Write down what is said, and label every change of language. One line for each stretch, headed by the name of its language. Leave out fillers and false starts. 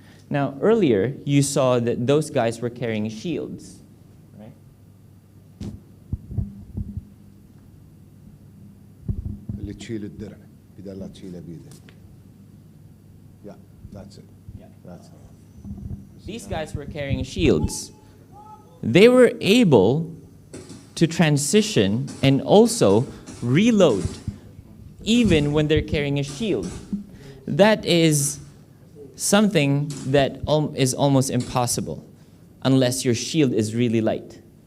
English: Now earlier you saw that those guys were carrying shields, right?
Arabic: اللي تشيل الدرع بدل لا تشيله بيده.
English: Yeah, that's it. Yeah. That's it. These guys were carrying shields. They were able to transition and also reload even when they're carrying a shield. That is something that is almost impossible unless your shield is really light.